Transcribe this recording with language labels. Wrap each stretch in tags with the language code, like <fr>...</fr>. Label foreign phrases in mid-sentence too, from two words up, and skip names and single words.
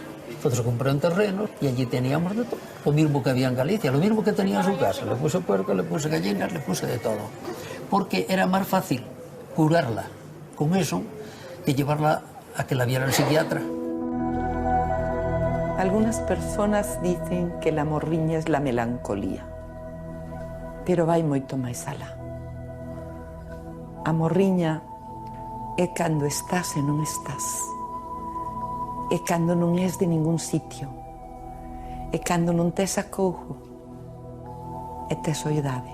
<es>Entonces compré un terreno y allí teníamos de todo. Lo mismo que había en Galicia, lo mismo que tenía en su casa. Le puse puerco, le puse gallinas, le puse de todo. Porque era más fácil curarla con eso que llevarla a que la viera el psiquiatra. Algunas personas dicen que la morriña es la melancolía,</es> <gl>pero vai moito máis alá. A morriña é cando estás e non estás, é cando non és de ningún sitio, é cando non tes acougo e tes soidade.</gl>